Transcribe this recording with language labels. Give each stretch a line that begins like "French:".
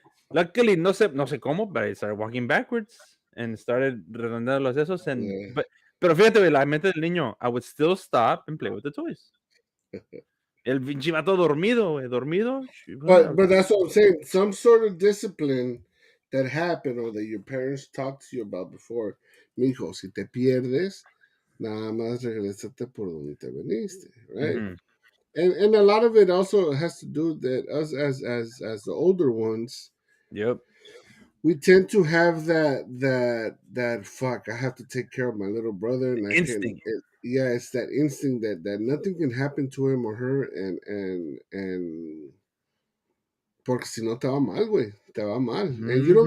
English: Luckily, no sé cómo, but I started walking backwards and started redondeando los esos. Yeah. Pero fíjate, güey, la mente del niño, I would still stop and play with the toys.
Spanish: El pinche vato dormido, güey, dormido.
English: But that's what I'm saying. Some sort of discipline that happened or that your parents talked to you about before.
Spanish: Mijo, si te pierdes, nada más regresate por donde te veniste, right? Mhm.
English: And a lot of it also has to do that us as the older ones, Yep. we tend to have that fuck. I have to take care of my little brother, and I can. Instinct. Yeah, it's that instinct that nothing can happen to him or her, and porque si no te va mal, güey, te va mal, and you don't